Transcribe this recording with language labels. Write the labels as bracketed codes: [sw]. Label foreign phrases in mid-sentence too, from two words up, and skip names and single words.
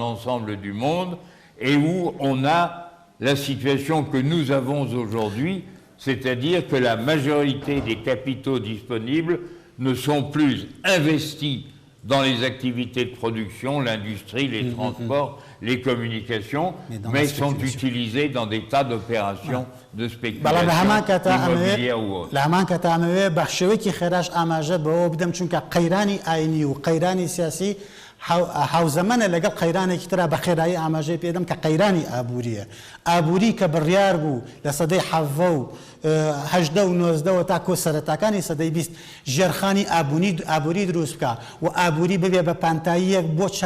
[fr] l'ensemble du monde, et où on a la situation que nous avons aujourd'hui, c'est-à-dire que la majorité des capitaux disponibles ne sont plus investis dans les activités de production, l'industrie, les transports, les communications, mais sont utilisés dans des tas d'opérations de spéculation immobilière ou autre. [ckb] لە هەمان کاتا ئەمەوێ بە شێوەیەکی خێراش ئاماژە بەوە بدەم چونکە قەیرانی ئاینی و قەیرانی سیاسی هاوزەمەنە لەگەڵ قەیرانێکی ترا بە خێرایی ئاماژەی پێدەم کە قەیرانی ئابووریە ئابووری کە بڕیار بوو لە سەدەی 18 و 19 تا کۆ سەرەتاکانی سەدەی 20 ژێرخانی ئابووری دروست بکە و ئابووری ببێ بە پانتاییەک بۆ